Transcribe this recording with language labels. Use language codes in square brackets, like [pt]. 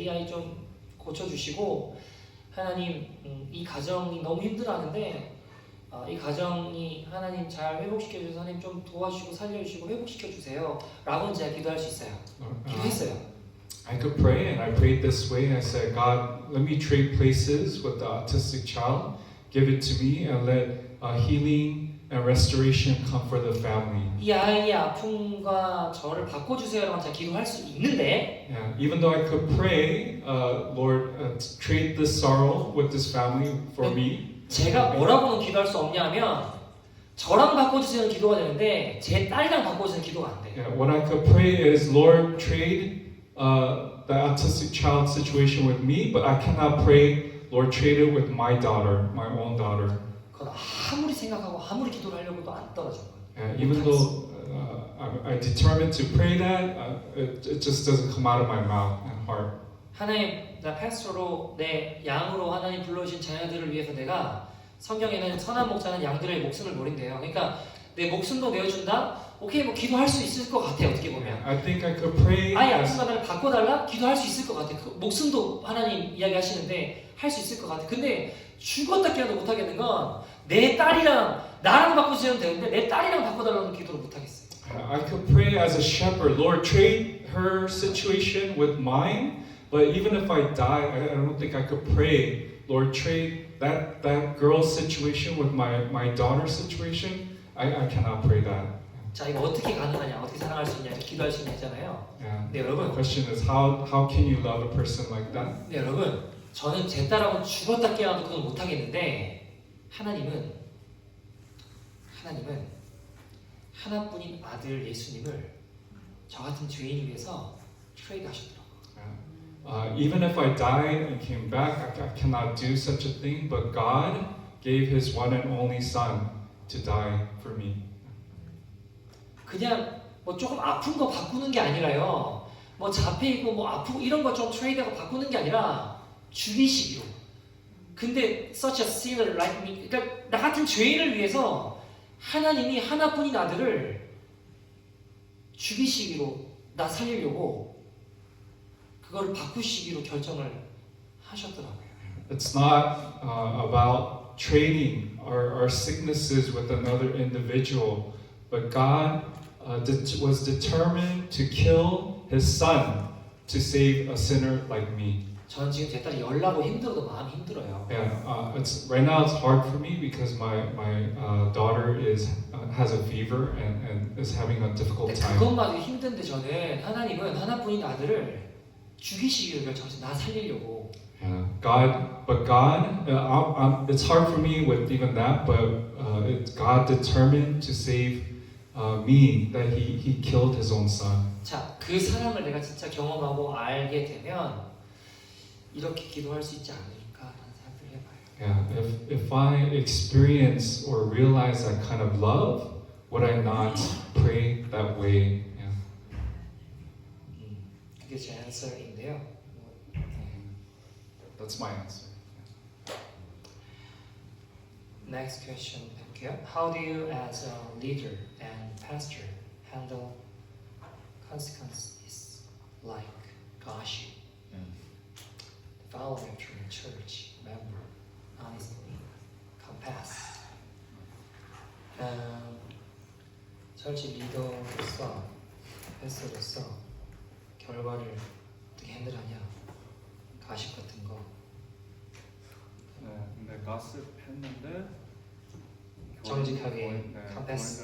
[ko] 이 아이 좀 고쳐주시고 하나님 이 가정이 너무 힘들어하는데 이 가정이 하나님 잘 회복시켜주셔서 하나님 좀 도와주시고 살려주시고 회복시켜주세요 라고는 제가 기도할 수 있어요. 기도했어요. [en] I could pray, and I prayed this way. I said, God, let me trade places with the autistic child. Give it to me, and let healing and restoration come for the family. [ko] 이 아이의 아픔과 저를 바꿔주세요라고 제가 기도할 수 있는데 [en] Yeah, even though I could pray, Lord, trade this sorrow with this family for me. [ko] 제가 뭐라고는 기도할 수 없냐면 저랑 바꿔주세요는 기도가 되는데 제 딸이랑 바꿔주세요는 기도가 안 돼요. [en] Yeah, what I could pray is, Lord, trade the autistic child situation with me, but I cannot pray, Lord, trade it with my daughter, my own daughter. [ko] 그건 아무리 생각하고 아무리 기도를 하려고도 안 떨어져요. [en] Yeah, even though I determined to pray that, it just doesn't come out of my mouth and heart. [ko] 하나님, 나 패스토로 내 양으로 하나님 불러주신 자녀들을 위해서 내가 성경에는 선한 목자는 양들의 목숨을 버린대요. 그러니까 내 목숨도 내어준다? 오케이, 뭐 기도할 수 있을 것 같아 어떻게 보면. [en] I think I could pray. [ko] 아예 아픔을 바꿔달라? 기도할 수 있을 것 같아. 그 목숨도 하나님 이야기하시는데 할 수 있을 것 같아. 근데 죽었다 깨어도 못하겠는 건 내 딸이랑 나랑 바꿔주시면 되는데 내 딸이랑 바꿔달라는 기도를 못하겠어요. [en] I could pray as a shepherd, Lord, trade her situation with mine. But even if I die, I don't think I could pray, Lord, trade that girl's situation with my daughter's situation. I cannot pray that. [ko] 자, 이거 어떻게 가능하냐, 어떻게 사랑할 수 있냐, 기도할 수 있냐잖아요. [en] Yeah. [ko] 네, [en] The [ko] 여러분. [en] question is how can you love a person like that? [ko] 네, 여러분. 저는 제 딸하고 죽었다 깨어나도 그건 못하겠는데 하나님은 하나뿐인 아들 예수님을 저 같은 죄인을 위해서 트레이드 하셨더라고요. [en] Even if I died and came back, I cannot do such a thing. But God gave His one and only Son to die for me. [ko] 그냥 뭐 조금 아픈 거 바꾸는 게 아니라요. 뭐 자폐 있고 뭐 아프고 이런 거 좀 트레이드하고 바꾸는 게 아니라 죽이시기로. 근데 [en] such a sinner like me, [ko] 그러니까 나 같은 죄인을 위해서 하나님이 하나뿐인 아들을 죽이시기로 나 살리려고 그걸 바꾸시기로 결정을 하셨더라고요. [en] It's not about trading our sicknesses with another individual, but God was determined to kill His Son to save a sinner like me. [ko] 전 지금 제 딸이 열나고 힘들어도 마음이 힘들어요. [en] Yeah, it's right now it's hard for me because my daughter has a fever and is having a difficult [ko] 근데 [en] time. [ko] 그것마저 힘든데 저는 하나님은 하나뿐인 아들을 죽이시기로 결정해서 나 살리려고. [en] Yeah, but God, it's hard for me with even that, but God determined to save me, that He killed His own Son. [ko] 자, 그 사람을 내가 진짜 경험하고 알게 되면 이렇게 기도할 수 있지 않을까라는 생각을 해봐요. [en] Yeah, if I experience or realize that kind of love, would I not pray that way? Yeah. [ko] 그게 제 answer인데요. [en] That's my answer. Next question [ko] 볼게요. [en] How do you, as a leader and pastor, handle consequences like gossip, following after a church member, honestly, compass? [ko] 철치 리더로서, 패스로서 결과를 어떻게 핸들하냐? 가십 같은 거. 네, 근데 가스 했는데 정직하게 confess.